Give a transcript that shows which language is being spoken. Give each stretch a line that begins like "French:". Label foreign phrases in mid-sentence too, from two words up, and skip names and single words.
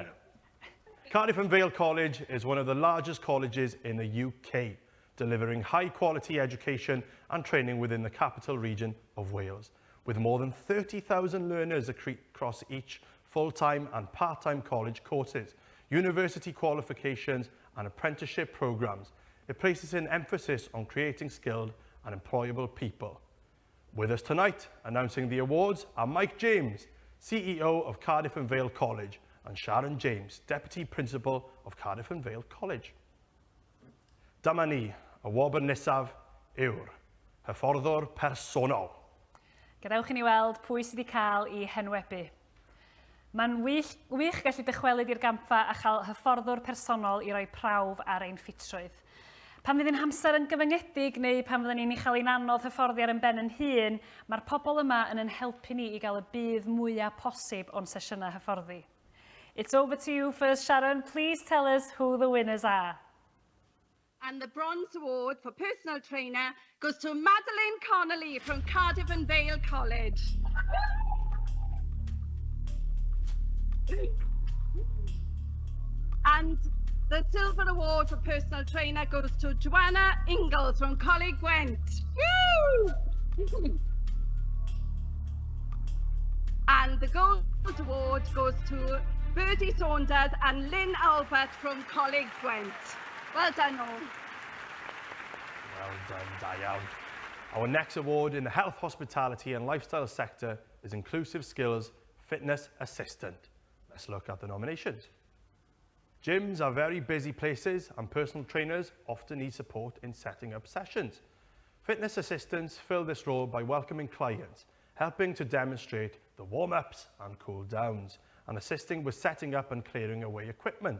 English: Cardiff and Vale College is one of the largest colleges in the UK, delivering high-quality education and training within the capital region of Wales, with more than 30,000 learners across each full-time and part-time college courses, university qualifications and apprenticeship programs. It places an emphasis on creating skilled and employable people. With us tonight, announcing the awards, are Mike James, CEO of Cardiff and Vale College, and Sharon James, Deputy Principal of Cardiff and Vale College.
Welsh: Dyma ni, y wobr nesaf yw'r hyfforddwr personol. Gadewch I ni weld pwy sydd wedi cael ei henwebu. Mae'n wych gallu dychwelyd i'r gampfa a chael hyfforddwr personol I roi prawf ar ein ffitrwydd. Pan fydd ein hamser yn gyfyngedig neu pan fyddwn ni'n chael ein anodd hyfforddi ar ein ben yn hun, mae'r pobl yma yn ein helpu ni I gael y bydd mwyaf posib o'n sesiynau hyfforddi.
English: It's over to you first, Sharon. Please tell us who the winners are. And the Bronze Award for Personal Trainer goes to Madeleine Connolly from Cardiff and Vale College. And the Silver Award for Personal Trainer goes to Joanna Ingalls from Coleg Gwent. Woo! And the Gold Award goes to Bertie Saunders and Lynn Albert from Coleg Gwent. Well done all. Well done,
Welsh: da iawn.
English: Our next award in the health, hospitality and lifestyle sector is Inclusive Skills Fitness Assistant. Let's look at the nominations. Gyms are very busy places and personal trainers often need support in setting up sessions. Fitness assistants fill this role by welcoming clients, helping to demonstrate the warm-ups and cool-downs, and assisting with setting up and clearing away equipment.